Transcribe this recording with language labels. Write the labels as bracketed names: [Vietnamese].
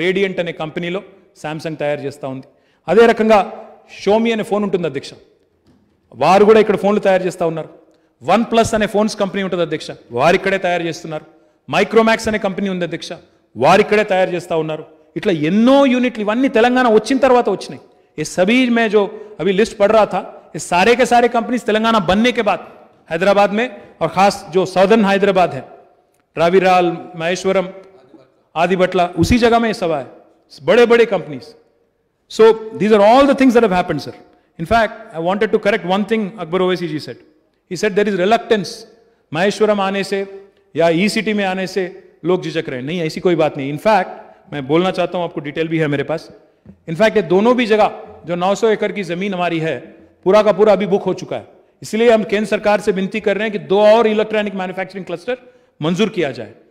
[Telugu] Radiant అనే కంపెనీలో Samsung తయారు చేస్తూ ఉంది. అదే రకంగా షోమీ అనే ఫోన్ ఉంటుంది అధ్యక్ష, వారు కూడా ఇక్కడ ఫోన్లు తయారు చేస్తూ ఉన్నారు. OnePlus అనే ఫోన్స్ కంపెనీ ఉంటుంది అధ్యక్ష, వారు ఇక్కడే తయారు చేస్తున్నారు. మైక్రోమాక్స్ అనే కంపెనీ ఉంది అధ్యక్ష, వారు ఇక్కడే తయారు చేస్తూ ఉన్నారు. ఇట్లా ఎన్నో యూనిట్లు ఇవన్నీ తెలంగాణ వచ్చిన తర్వాత వచ్చినాయి. [Hindi] ये सभी मैं जो अभी लिस्ट पढ़ रहा था, ये सारे के सारे कंपनीज तेलंगाना बनने के बाद हैदराबाद में, और खास जो साउदर्न हैदराबाद है, रावीराल, महेश्वरम, आदिबटला, उसी जगह में ये सब है, बड़े बड़े companies. [English] So these are all the things that have happened, sir. In fact, I wanted to correct one thing Akbar Owaisi ji said. He said there is reluctance [Hindi] Maheshwaram आने से या ई सिटी में आने से लोग झिझक रहे हैं. नहीं, ऐसी कोई बात नहीं. इनफैक्ट मैं बोलना चाहता हूं, आपको डिटेल भी है मेरे पास. इनफैक्ट ये दोनों भी जगह जो 900 एकड़ की जमीन हमारी है, पूरा का पूरा अभी बुक हो चुका है. इसलिए हम केंद्र सरकार से विनती कर रहे हैं कि 2 और इलेक्ट्रॉनिक मैन्युफैक्चरिंग क्लस्टर मंजूर किया जाए.